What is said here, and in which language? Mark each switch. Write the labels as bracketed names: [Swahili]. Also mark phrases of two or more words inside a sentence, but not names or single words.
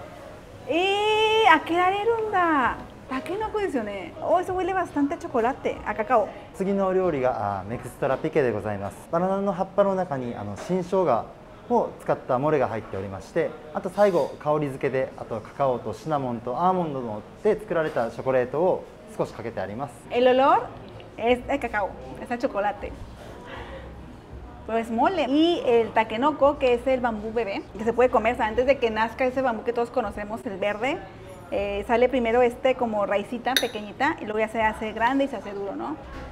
[Japanese] Takenokoですよね。 [Spanish] eso huele bastante a chocolate, a cacao. [Japanese] 次のお料理がメクストラピケでございます。バナナの葉っぱの中に新生姜を使ったモレが入っておりまして、あと最後香り付けでカカオとシナモンとアーモンドで作られたチョコレートを少しかけてあります。 [Spanish] El olor es de cacao, es a chocolate. Pero es mole. Y el takenoko, que es el bambú bebé, que se puede comer, o sea, antes de que nazca ese bambú que todos conocemos, el verde, sale primero como raicita pequeñita y luego ya se hace grande y se hace duro, ¿no?